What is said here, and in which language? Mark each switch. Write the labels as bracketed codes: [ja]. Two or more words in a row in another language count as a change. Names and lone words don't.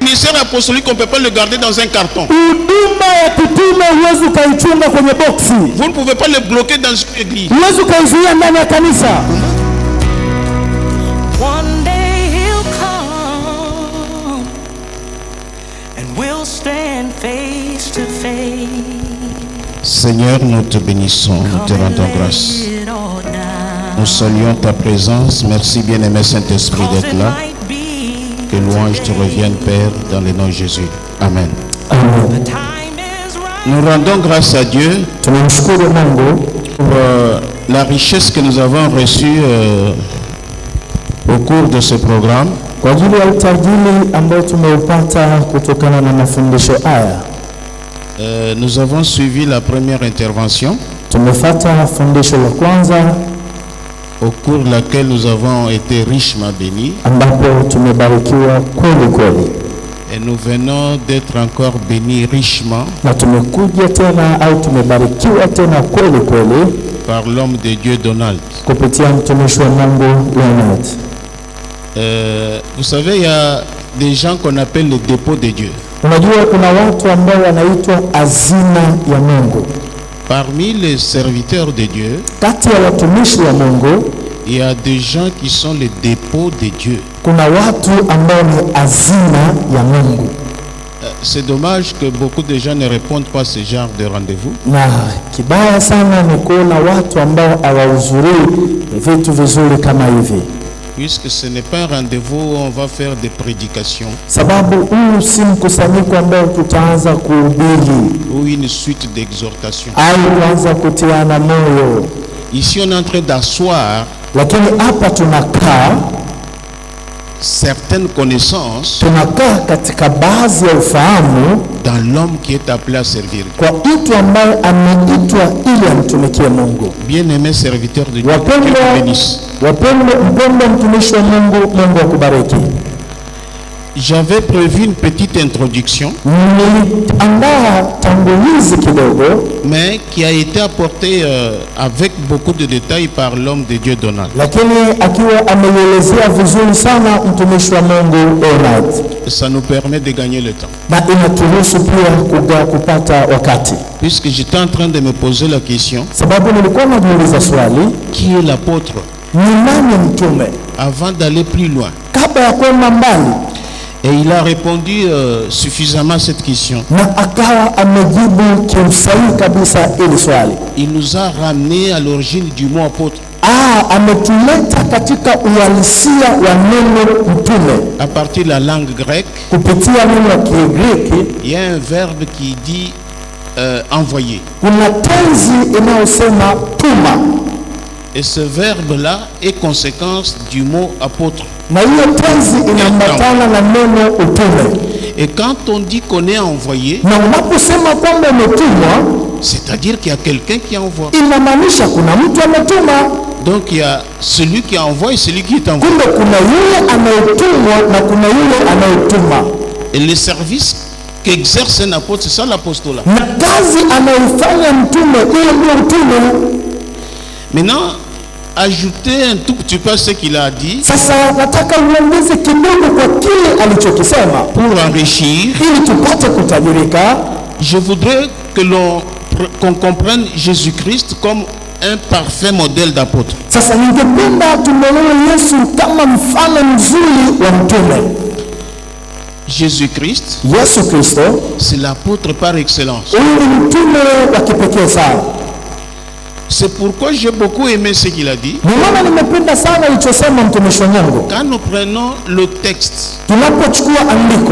[fr] ministère apostolique, on ne peut pas le garder dans un carton. [sw] Huduma ya kitume huwezi ukaichunga kwenye boksi. [fr] Vous ne pouvez pas le bloquer dans une église. [sw] Huwezi ukaizuia ndani ya kanisa. [en] One day he'll come and we'll stand face to face. [fr] Seigneur, nous te bénissons, nous te rendons grâce. Nous saluons ta présence. Merci bien-aimé Saint-Esprit d'être là. Que louange te revienne, Père, dans le nom de Jésus. Amen. Amen. Nous rendons grâce à Dieu pour la richesse que nous avons reçue au cours de ce programme. [sw] Kwa ajili ya utajiri ambao tumeupata kutokana na mafundisho haya. [fr] Nous avons suivi la première intervention, [sw] Tumefuata fundisho la kwanza [fr] au cours de laquelle nous avons été richement bénis. [sw] ambapo tumebarikiwa kweli kweli. [fr] Et nous venons d'être encore bénis richement [sw] Na tumekuja tena au tumebarikiwa tena kweli kweli [fr] par l'homme de Dieu Donald. [sw] kupitia mtumishi wa Mungu Leonard. [fr] Vous savez, il y a des gens qu'on appelle le dépôt de Dieu. [sw] Unajua kuna watu ambao wanaitwa hazina ya Mungu. [fr] Parmi les serviteurs de Dieu, [sw] Kati ya watumishi wa Mungu [fr] il y a des gens qui sont les dépôts de Dieu. [sw] kuna watu ambao ni hazina ya Mungu. [fr] C'est dommage que beaucoup de gens ne répondent pas à ce genre de rendez-vous. [sw] Na kibaya sana ni kuona watu ambao hawahudhurii vitu vizuri kama hivi. [fr] Puisque ce n'est pas un rendez-vous où on va faire des prédications [sw] Sababu huu si mkusanyiko ambao tutaanza kuhubiri [fr] ou une suite d'exhortations. [sw] au kuanza kutiana moyo, [fr] Ici, on est en train d'asseoir [sw] lakini hapa tunakaa [fr] certaines connaissances [sw] katika baadhi ya ufahamu [fr] dans l'homme qui est appelé à servir. [sw] kwa mtu ambaye ameitwa ili amtumikie Mungu. [fr] Bien-aimés serviteurs de Dieu, Dieu [sw] Wapendwa, [fr] te bénisse. [sw] mpendwa mtumishi wa Mungu, Mungu akubariki. [fr] J'avais prévu une petite introduction, [sw] Niliandaa tangulizi kidogo, [fr] mais qui a été apportée avec beaucoup de détails par l'homme de Dieu Donald. [sw] lakini akiwa ameielezea vizuri sana mtumishi wa Mungu Leonard, [fr] Ça nous permet de gagner le temps. [sw] na inaturuhusu pia kupata wakati, [fr] Puisque j'étais en train de me poser la question, [sw] sababu nilikuwa najiuliza swali, [fr] qui est l'apôtre? [sw] ni nani mtume, [fr] Avant d'aller plus loin. [sw] kabla ya kwenda mbali. [fr] Et il a répondu suffisamment à cette question. [sw] Na akawa amejibu kimsahihi kabisa ili swali. [fr] Il nous a ramené à l'origine du mot apôtre. [sw] Ametuleta katika uhalisia wa neno mtume [fr] À partir de la langue grecque, [sw] kupitia neno la Kigiriki. [fr] il y a un verbe qui dit envoyer. [sw] Kuna tenzi inayosema tuma, [fr] Et ce verbe-là est conséquence du mot apôtre. [sw] na hiyo tenzi inaambatana na neno utume. [fr] Et quand on dit qu'on est envoyé, [sw] Na unaposema kwamba umetumwa, [fr] c'est-à-dire qu'il y a quelqu'un qui envoie. [sw] inamaanisha kuna mtu ametuma. [fr] Donc il y a celui qui envoie et celui qui est envoyé. [sw] Kumbe kuna yule anayetumwa na kuna yule anayetuma, [fr] Et le service qu'exerce un apôtre, c'est ça l'apostolat. [sw] na kazi anayoifanya mtume, hiyo ndio utume. [fr] Maintenant, ajouter un tout petit peu à ce qu'il a dit [sw] Sasa nataka uongeze kidogo kwa kile alichokisema [fr] pour enrichir. [sw] ili tupate kutajirika. [fr] Je voudrais que qu'on comprenne Jésus-Christ comme un parfait modèle d'apôtre. [sw] Sasa ningependa tumwelewe Yesu kama mfano mzuri wa mtume. [fr] Jésus-Christ, [sw] Yesu Kristo [fr] c'est l'apôtre par excellence. [sw] huyu ni mtume wa kipekee sana. [fr] C'est pourquoi j'ai beaucoup aimé ce qu'il a dit. [sw] Ndio maana nimependa sana alichosema mtumishi wa Mungu. [fr] Quand nous prenons le texte [sw] Tunapochukua andiko